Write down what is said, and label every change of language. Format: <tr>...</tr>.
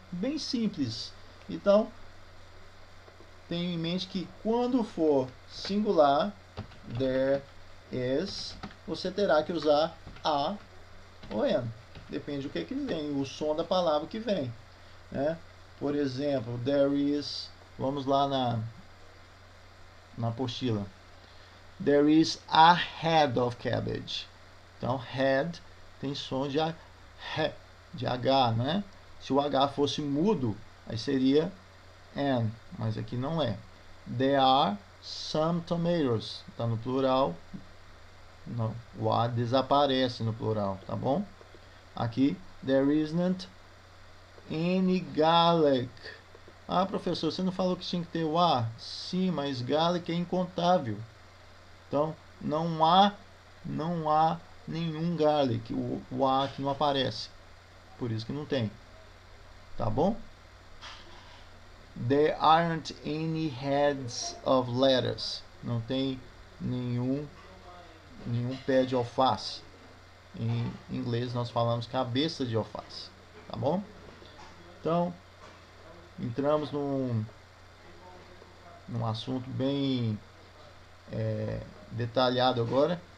<pt>Bem simples. Então, tenha em mente que quando for singular,</pt> <en>there is,</en> <pt>você terá que usar a ou n. Depende do que vem, o som da palavra que vem, né? Por exemplo,</pt> <en>there is,</en> <pt>vamos lá na apostila.</pt> <en>There is a head of cabbage.</en> <pt>Então, head tem som de H, né? Se o H fosse mudo, aí seria N, mas aqui não é.</pt> <en>There are some tomatoes.</en> <pt>Está no plural. Não, o A desaparece no plural, tá bom? Aqui,</pt> <en>there isn't any garlic.</en> <pt>Ah, professor, você não falou que tinha que ter o A? Sim, mas garlic é incontável. Então, não há nenhum garlic. O A aqui não aparece. Por isso que não tem. Tá bom?</pt> <en>There aren't any heads of lettuce.</en> <pt>Não tem nenhum pé de alface. Em inglês nós falamos cabeça de alface. Tá bom? Então, entramos num assunto bem detalhado agora.</pt>